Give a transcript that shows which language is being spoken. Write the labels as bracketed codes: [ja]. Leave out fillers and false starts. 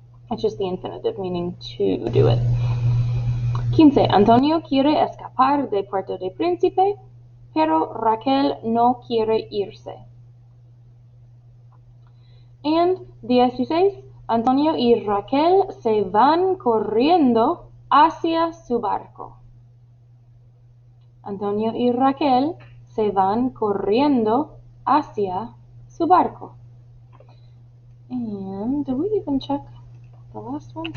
[en] It's just the infinitive, meaning to do it. 15. [es] Antonio quiere escapar de Puerto de Príncipe, pero Raquel no quiere irse. And 16. Antonio y Raquel se van corriendo hacia su barco. Antonio y Raquel se van corriendo hacia su barco. [en] And did we even check the last one?